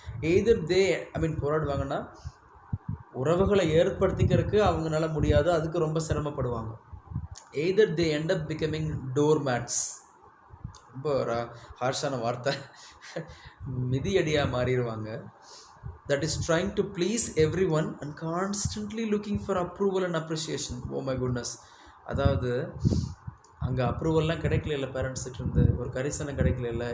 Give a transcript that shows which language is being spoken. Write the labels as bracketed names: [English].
[Tamil] Either போராடுவாங்கன்னா உறவுகளை ஏற்படுத்திக்கிறதுக்கு அவங்களால முடியாது, அதுக்கு ரொம்ப சிரமப்படுவாங்க. [English] either they end up becoming door mats, [Tamil] ரொம்ப ஹார்ஷான வார்த்தை, மிதியடியாக மாறிடுவாங்க. [English] That is trying to please everyone and constantly looking for approval and appreciation. Oh my goodness. [Tamil] அதாவது அங்கே அப்ரூவல்லாம் கிடைக்கல, பேரண்ட்ஸ்கிட்ட இருந்து ஒரு கரிசனம் கிடைக்கல.